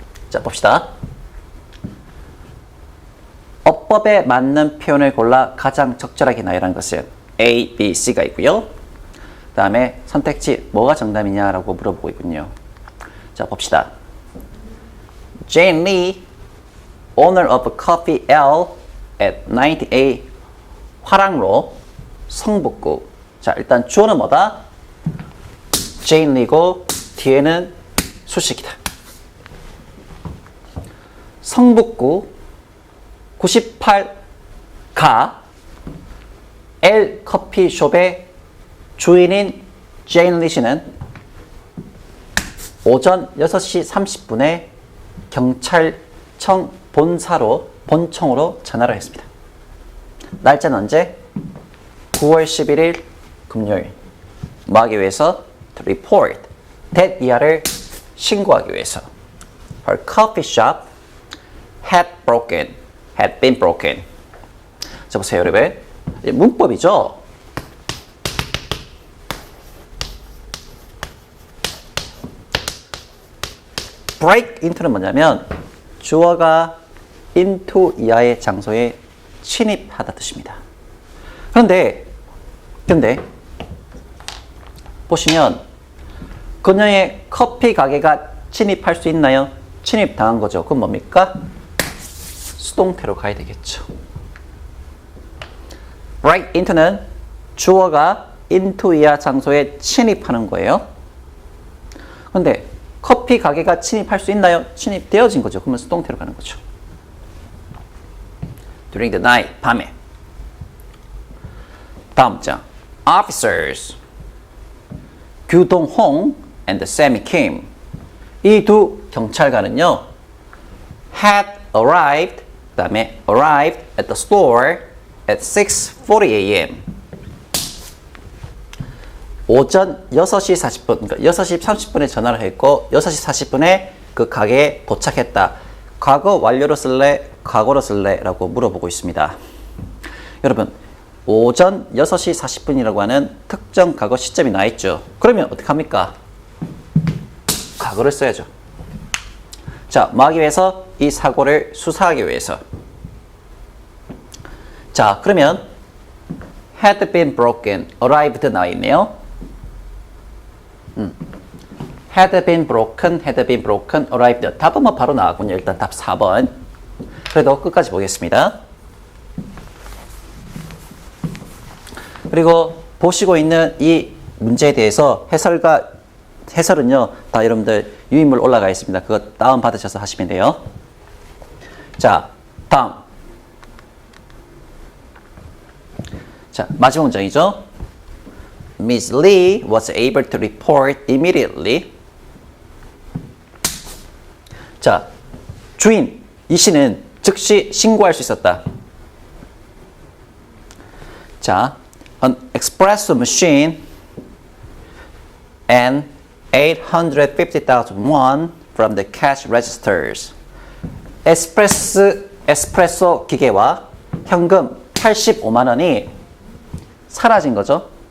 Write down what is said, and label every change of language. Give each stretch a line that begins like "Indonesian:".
Korean: 자, 봅시다. 어법에 맞는 표현을 골라 가장 적절하게 나열한 것은 A, B, C가 있고요. 그 다음에 선택지 뭐가 정답이냐라고 물어보고 있군요. 자, 봅시다.
English: Jane Lee, owner of Coffee L at 98 화랑로 성북구.
Korean: 자, 일단 주어는 뭐다? Jane Lee고 뒤에는 수식이다. 성북구 98가 L 커피숍의 주인인 제인 리 씨는 오전 6시 30분에 경찰청 본청으로 전화를 했습니다. 날짜는 언제? 9월 11일 금요일. 뭐 하기 위해서?
English: To report that
Korean: 이하를 신고하기 위해서.
English: Her coffee shop had been broken.
Korean: 자, 보세요, 여러분. 문법이죠? break into는 뭐냐면 주어가 into 이하의 장소에 침입하다 뜻입니다. 그런데 보시면 그녀의 커피 가게가 침입할 수 있나요? 침입당한 거죠. 그럼 뭡니까? 수동태로 가야 되겠죠. break into는 주어가 into 이하 장소에 침입하는 거예요. 그런데 커피 가게가 침입할 수 있나요? 침입되어진 거죠. 그러면 수동태로 가는 거죠.
English: During the night, 밤에.
Korean: 다음 장.
English: Officers, 규동홍 and Sammy Kim.
Korean: 이 두 경찰관은요,
English: had arrived,
Korean: 그 다음에
English: arrived at the store at 6:40 a.m.
Korean: 오전 6시 40분, 그러니까 6시 30분에 전화를 했고 6시 40분에 그 가게에 도착했다. 과거 완료로 쓸래? 과거로 쓸래? 라고 물어보고 있습니다. 여러분, 오전 6시 40분이라고 하는 특정 과거 시점이 나 있죠. 그러면 어떻게 합니까? 과거를 써야죠. 자, 뭐 하기 위해서? 이 사고를 수사하기 위해서. 자, 그러면
English: had been broken, arrived
Korean: 나와 있네요.
English: had been broken, arrived.
Korean: 답은 뭐 바로 나왔군요. 일단 답 4번. 그래도 끝까지 보겠습니다. 그리고 보시고 있는 이 문제에 대해서 해설은요, 다 여러분들 유인물 올라가 있습니다. 그거 다운받으셔서 하시면 돼요. 자, 다음. 자, 마지막 문장이죠.
English: Miss Lee was able to report immediately.
Korean: 자, 주인 이 씨는 즉시 신고할 수 있었다.
English: 자, an espresso machine and 850,000 won from the cash registers.
Korean: 에스프레소 기계와 현금 85만 원이 사라진 거죠.